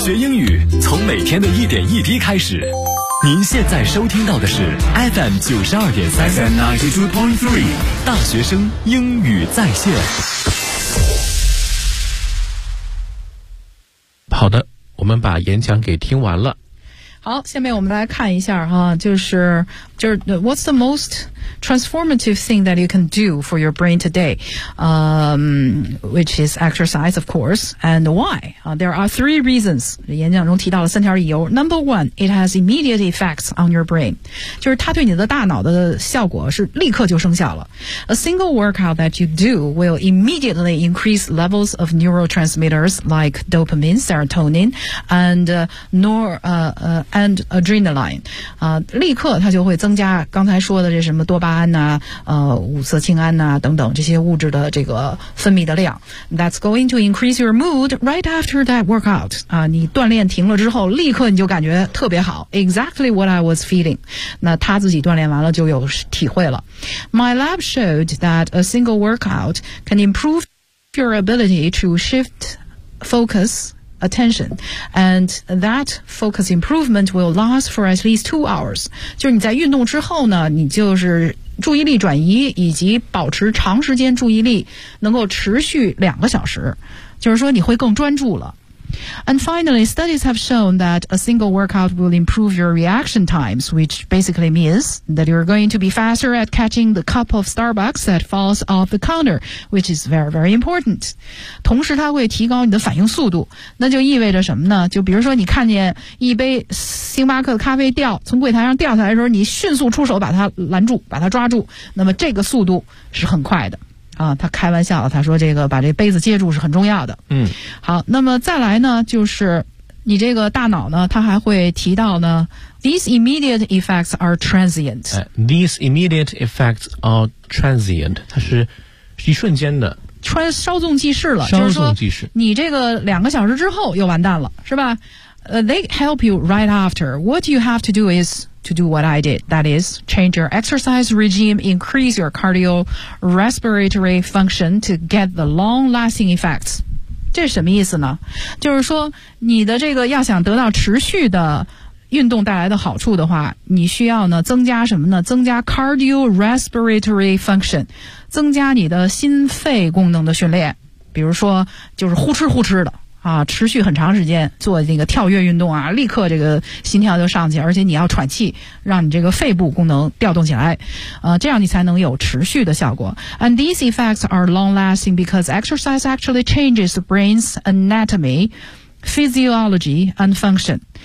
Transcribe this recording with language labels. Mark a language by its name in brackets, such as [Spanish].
[Chinese] 学英语从每天的一点一滴开始。您现在收听到的是 FM 92.3 大学生英语在线。好的，我们把演讲给听完了。好，下面我们来看一下哈，就是 [English] What's the most transformative thing that you can do for your brain today? Which is exercise, of course, and why? There are three reasons. [Chinese] 演讲中提到了三条理由。 [English] Number one, it has immediate effects on your brain. [Chinese] 就是它对你的大脑的效果是立刻就生效了。 [English] A single workout that you do will immediately increase levels of neurotransmitters like dopamine, serotonin, and adrenaline. [Chinese] 立刻它就会增加刚才说的这什么多巴胺啊，五色氰胺啊等等这些物质的这个分泌的量。 [English] That's going to increase your mood right after that workout. [Chinese] 你锻炼停了之后立刻你就感觉特别好。 [English] Exactly what I was feeling. [Chinese] 那他自己锻炼完了就有体会了。 [English] My lab showed that a single workout can improve your ability to shift focus. Attention, and that focus improvement will last for at least 2 hours. [Chinese] 就是你在运动之后呢，你就是注意力转移以及保持长时间注意力能够持续2个小时，就是说你会更专注了。 [English] And finally, studies have shown that a single workout will improve your reaction times, which basically means that you're going to be faster at catching the cup of Starbucks that falls off the counter, which is very, very important. [Chinese] 同时它会提高你的反应速度，那就意味着什么呢？就比如说你看见一杯星巴克的咖啡掉，从柜台上掉下来的时候，你迅速出手把它拦住，把它抓住，那么这个速度是很快的。啊，他开玩笑了，他说这个把这杯子接住是很重要的。嗯，好，那么再来呢，就是你这个大脑呢，他还会提到呢 ， [English] these immediate effects are transient。 These immediate effects are transient， [Chinese] 它是一瞬间的。稍纵即逝了，稍纵即逝。你这个2个小时之后又完蛋了，是吧？ [English] They help you right after. What you have to do is. To do what I did, that is, change your exercise regime, increase your cardiorespiratory function to get the long-lasting effects. [Chinese] 这是什么意思呢？就是说，你的这个要想得到持续的运动带来的好处的话，你需要呢增加什么呢？增加 cardiorespiratory function， 增加你的心肺功能的训练。比如说，就是呼哧呼哧的。啊，持续很长时间做那个跳跃运动啊，立刻这个心跳就上去，而且你要喘气，让你这个肺部功能调动起来，这样你才能有持续的效果。 [English] And these effects are long lasting because exercise actually changes the brain's anatomy, physiology, and function.